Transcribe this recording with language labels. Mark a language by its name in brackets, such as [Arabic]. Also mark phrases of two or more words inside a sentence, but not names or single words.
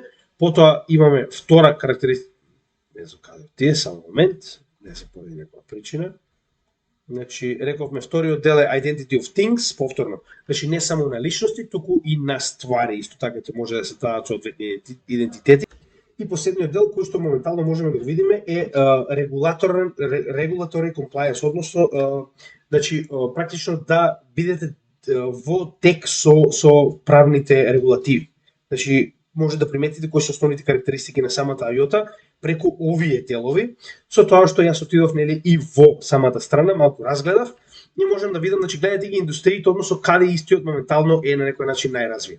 [Macedonian] Потоа имаме втора карактеристика. Не знам каде отиде, само момент, не се поради некоја причина. Значи, рековме вториот дел е [English] Identity of Things, [Macedonian] повторно. Значи, не само на личности, туку и на ствари. Исто така ќе може да се дадат соодветни идентитети. И последниот дел кој што моментално можеме да го видиме е [English] regulatory compliance, [Macedonian] односно значи практично да бидете во тек со правните регулативи. Значи може да приметите кои се основните карактеристики на самата iOTA преку овие делови, со тоа што јас отидов нели и во самата страна, малку разгледав, и можем да видам, значи гледате ги индустриите, односно каде истиот моментално е на некој начин најразвиен.